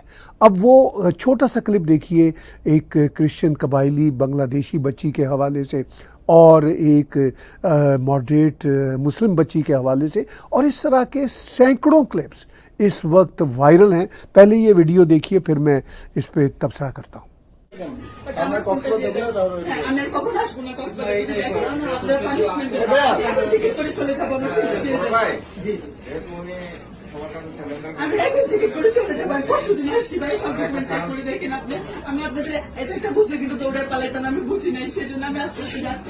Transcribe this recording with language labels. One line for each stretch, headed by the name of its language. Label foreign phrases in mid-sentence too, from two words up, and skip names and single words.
Urdu: اب وہ چھوٹا سا کلپ دیکھیے ایک کرسچن قبائلی بنگلہ دیشی بچی کے حوالے سے اور ایک ماڈریٹ مسلم بچی کے حوالے سے، اور اس طرح کے سینکڑوں کلپس اس وقت وائرل ہیں. پہلے یہ ویڈیو دیکھیے، پھر میں اس پہ تبصرہ کرتا ہوں.
Bangla: আমি এখন টিকিট করে চলে যাবো, আমি পরশু দিন আসছি ভাই, সব
English: document check
Bangla: করে দেখেন আপনি। আমি আপনাদের এটা একটা বুঝতে কিন্তু দৌড়ে পালাইতাম, আমি বুঝি নাই, সেই জন্য আমি আস্তে আস্তে যাচ্ছি।